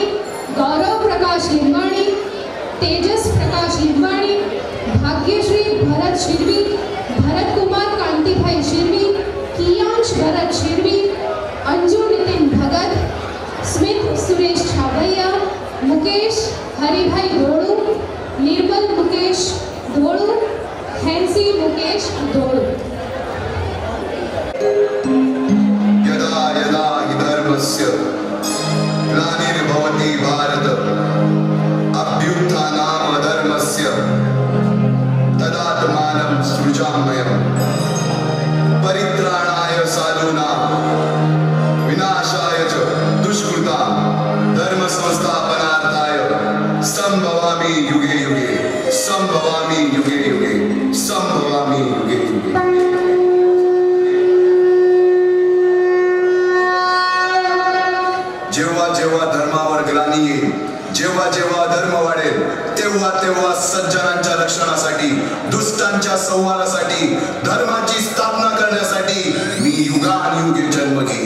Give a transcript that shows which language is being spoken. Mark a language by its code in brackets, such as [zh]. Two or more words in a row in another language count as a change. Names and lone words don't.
[gu] ગૌરવ પ્રકાશ લિંબાણી, તેજસ પ્રકાશ લિંબાણી, ભાગ્યશ્રી ભરત શિરવી, ભરતકુમાર કાંતિભાઈ શિરવી, કિયાંશ ભરત શિરવી, અંજુ નીતિન ભગત, સ્મિત સુરેશ છાવૈયા, મુકેશ હરિભાઈ ધોળુ, નિર્મલ મુકેશ ધોળુ, હેન્સી મુકેશ ધોળુ. [sa] यदा यदा हि धर्मस्य ग्लानिर्भवति भारत अभ्युत्थानाम् अधर्मस्य तदात्मानं सृजाम्यहम् परित्राणाय साधूनां विनाशाय च दुष्कृतां धर्म संस्थापनार्थाय संभवामि युगे युगे संभवामि युगे युगे संभवामि युगे युगे. [mr] जेव्हा जेव्हा धर्मावर ग्लानी येईल, जेव्हा जेव्हा धर्म वाढेल, तेव्हा तेव्हा सज्जनांच्या रक्षणासाठी, दुष्टांच्या संहारासाठी, धर्माची स्थापना करण्यासाठी मी युगानुयुगे जन्म घेईन.